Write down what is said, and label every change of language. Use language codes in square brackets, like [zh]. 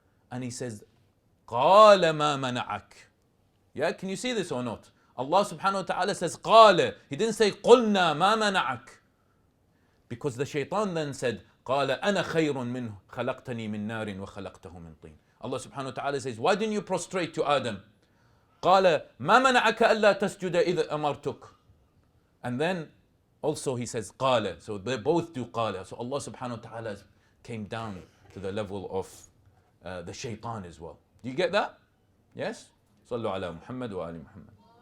[en] And he says, [ar] قَالَ مَا مَنَعَكَ. [en] Yeah, can you see this or not? Allah subhanahu wa ta'ala says, قَالَ. He didn't say, [ar] قُلْنَا مَا مَنَعَكَ. [en] Because the shaitan then said, [ar] قَالَ أَنَا خَيْرٌ مِنْهُ خَلَقْتَنِي مِنْ نَارٍ وَخَلَقْتَهُ مِنْ طِينٍ. [en] Allah subhanahu wa ta'ala says, why didn't you prostrate to Adam? [ar] قال ما منعك ألا تسجد إذ أمرتك. [en] And then also he says قال. So they both do قال. So Allah subhanahu wa ta'ala came down to the level of the shaitan as well. Do you get that? Yes? [ar] صلوا على محمد وآل محمد.